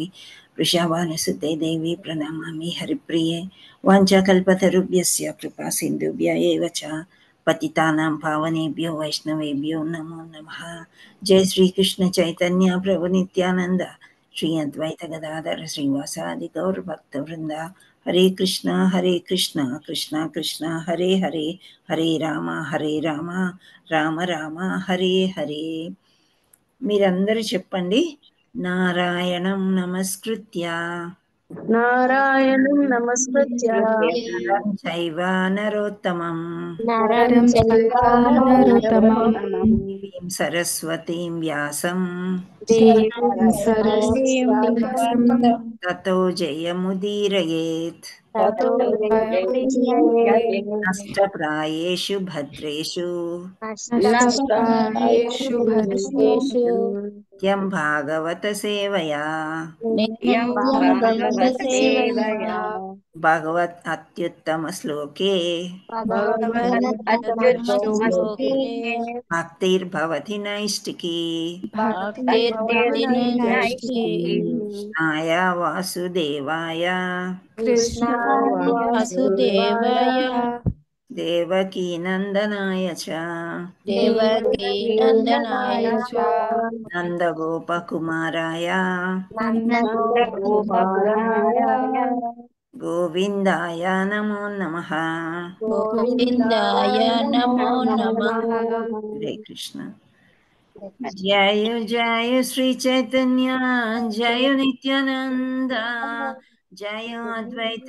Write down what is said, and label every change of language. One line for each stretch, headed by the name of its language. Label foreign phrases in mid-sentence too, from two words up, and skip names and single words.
Sanskrit: वृषभानुसुते देवी प्रणमामि हरिप्रिये वाञ्छाकल्पतरुभ्यस्य कृपा सिन्धुभ्य एव च पतितानां पावनेभ्यो वैष्णवेभ्यो नमो नमः जय श्री कृष्ण चैतन्य प्रभु नित्यानंद श्री अद्वैत गदाधर श्रीवासादि गौर भक्तवृंद हरे कृष्णा कृष्णा कृष्णा हरे हरे हरे राम राम राम हरे हरे
Telugu: మీరందరూ చెప్పండి
Sanskrit: నారాయణం నమస్కృత్య నారాయణం నమస్కృత్య నరం చైవ నరోత్తమం నరం చైవ నరోత్తమం దేవీం సరస్వతీం వ్యాసం దేవీం సరస్వతీం వ్యాసం తతో జయముదీరయేత్ తతో నష్టప్రాయేషు భద్రేషు నష్టప్రాయేషు భద్రేషు నిత్యం భాగవత సేవయా నిత్యం భాగవత సేవయా భగవత్ అత్యుత్తమ శ్లోకే భగవత్ శ్లోకే భక్తిర్భవతి నైష్టికీ భక్తిర్భవతి నైష్టికీ కృష్ణాయ వాసుదేవాయ కృష్ణాయ వాసుదేవాయ దేవకీ నందనాయ చ దేవకీ నందనాయ చ నందగోపకుమారాయ నందగోపాలాయ గోవిందాయ నమో నమః గోవిందాయ నమో నమః హరే కృష్ణ జయ జయ శ్రీ చైతన్య జయ నిత్యానంద జయ అద్వైత